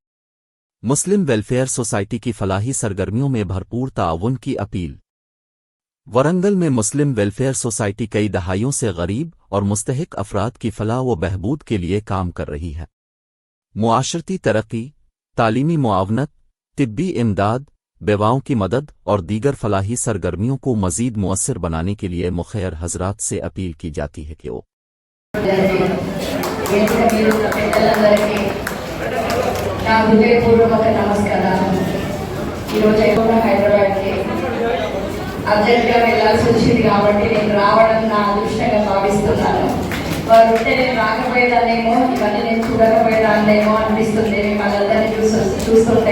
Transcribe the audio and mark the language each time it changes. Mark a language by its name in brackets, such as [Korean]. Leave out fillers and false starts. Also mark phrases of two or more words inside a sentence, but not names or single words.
[Urdu] مسلم ویلفیئر سوسائٹی کی فلاحی سرگرمیوں میں بھرپور تعاون کی اپیل ورنگل میں مسلم ویلفیئر سوسائٹی کئی دہائیوں سے غریب اور مستحق افراد کی فلاح و بہبود کے لیے کام کر رہی ہے۔ معاشرتی ترقی، تعلیمی معاونت، طبی امداد، بیواؤں کی مدد اور دیگر فلاحی سرگرمیوں کو مزید مؤثر بنانے کے لیے مخیر حضرات سے اپیل کی جاتی ہے کہ وہ [Telugu] నా హృదయపూర్వక నమస్కారాలు। ఈరోజు ఎక్కువగా హైదరాబాద్కి అర్జెంట్గా వెళ్ళాల్సి వచ్చింది కాబట్టి నేను రావడం నా అదృష్టంగా భావిస్తున్నాను। వారు ఉంటే నేను రాకపోయేదాన్నేమో, ఇవన్నీ నేను చూడకపోయేదాన్నేమో అనిపిస్తుంది వాళ్ళందరినీ చూస్తుంటే।